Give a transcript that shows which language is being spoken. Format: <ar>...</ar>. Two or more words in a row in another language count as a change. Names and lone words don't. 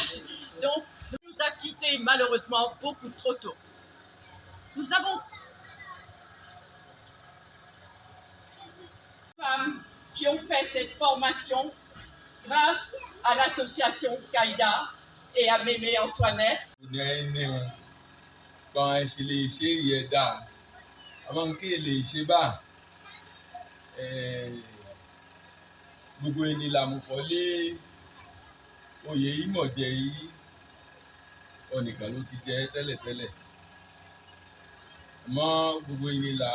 <fr>Donc, nous a quittés malheureusement beaucoup trop tôt. Nous avons des femmes qui ont fait cette formation grâce à l'association Kaïda et à Mémé Antoinette.</fr> <yo>Gbogbo ẹni làmùkọ́lé oyè ìmọ̀jẹ̀ yìí ọ̀nìkan ló ti jẹ́ tẹ́lẹ̀tẹ́lẹ̀ àmọ́ gbogbo ẹni</yo>